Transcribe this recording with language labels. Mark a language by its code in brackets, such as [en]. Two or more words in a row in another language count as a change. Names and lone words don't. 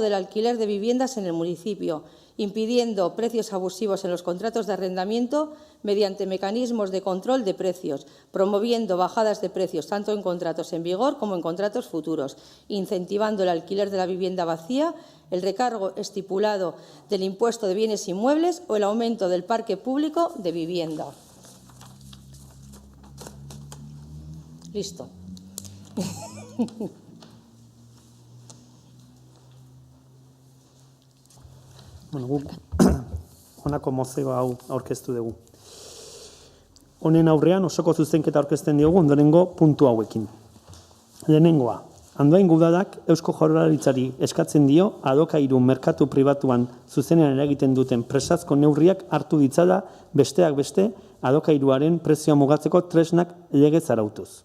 [es] del alquiler de viviendas en el municipio, impidiendo precios abusivos en los contratos de arrendamiento mediante mecanismos de control de precios, promoviendo bajadas de precios tanto en contratos en vigor como en contratos futuros, incentivando el alquiler de la vivienda vacía, el recargo estipulado del impuesto de bienes inmuebles o el aumento del parque público de vivienda. Listo. [eu] Guk honako mozio hau aurkeztu dugu. Honen aurrean osoko zuzenketa aurkezten diogu ondorengo puntu hauekin. Lehenengoa, Andoain Udadak Eusko Jaurlaritzari eskatzen dio alokairu merkatu pribatuan zuzenean eragiten duten presazko neurriak hartu ditzala besteak beste alokairuaren prezioa mugatzeko tresnak legez arautuz.